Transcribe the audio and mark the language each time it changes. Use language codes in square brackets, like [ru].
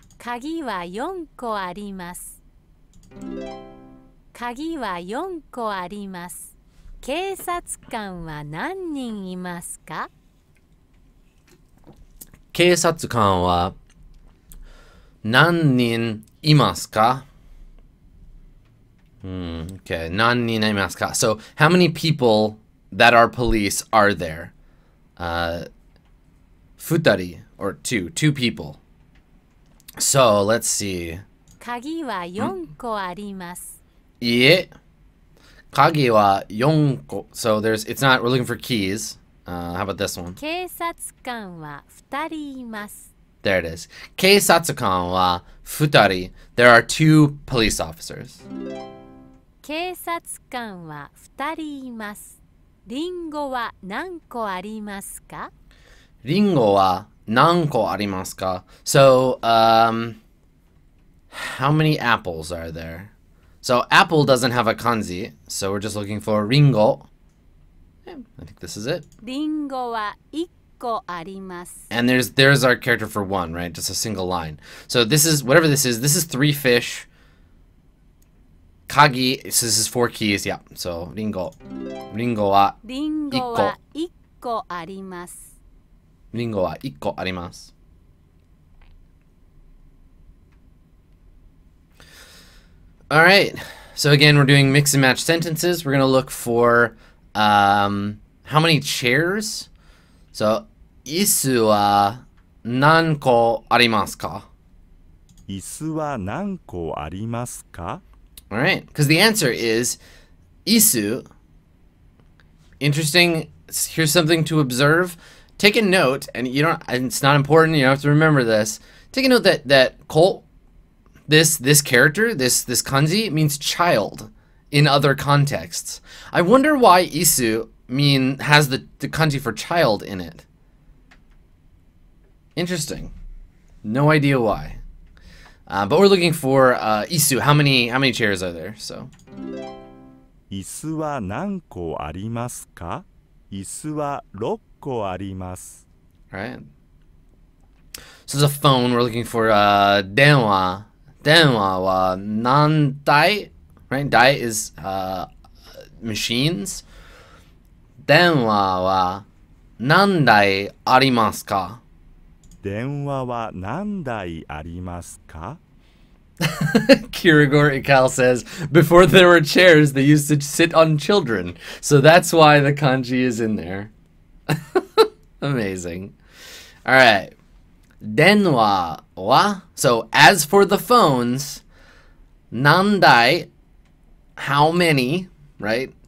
[ja] 鍵は4個あります。鍵は4個あります。警察官は何人いますか? 警察官は何人いますか? Okay, 何人いますか? [en] So, how many people that are police are there? [ja] 2人 [en] or two people. So, let's see. [ja] 鍵は4個あります。いえ、鍵は4個. [en] So, it's not, we're looking for keys. How about this one? [ja] 警察官は2人います。 [en] There it is. [ja] 警察官は2人. [en] There are 2 police officers. [ja] 警察官は2人います。リンゴは何個ありますか? リンゴは何個ありますか? [en] So, how many apples are there? So, apple doesn't have a kanji, so we're just looking for ringo. Yeah, I think this is it. [ja] リンゴは1個あります。 [en] And there's our character for 1, right? Just a single line. So this is, whatever this is 3 fish. Kagi, so this is 4 keys, yeah. [ja] So, ringo. リンゴは 1個あります。リンゴは1個あります. [en] All right. So again, we're doing mix and match sentences. We're going to look for how many chairs. [ja] So, 椅子は何個ありますか? 椅子は何個ありますか? [en] All right. Because the answer is 椅子. Interesting. Here's something to observe. Take a note, and it's not important, you don't have to remember this. Take a note that this character, this kanji means child in other contexts. I wonder why isu has the kanji for child in it. Interesting. No idea why. But we're looking for isu. How many chairs are there? So. [ja] 椅子は何個ありますか? 椅子は6個あります. [en] Right. So there's a phone. We're looking for 電話. [ja] 電話は何台?Right? [en] 台 is machines. [ja] 電話は何台ありますか? 電話は何台ありますか? [en] Kirigor Ikal says, before there were chairs, they used to sit on children. So that's why the kanji is in there. Amazing. All right. [ja] Denwa wa. [en] So as for the phones, nandai, how many, right?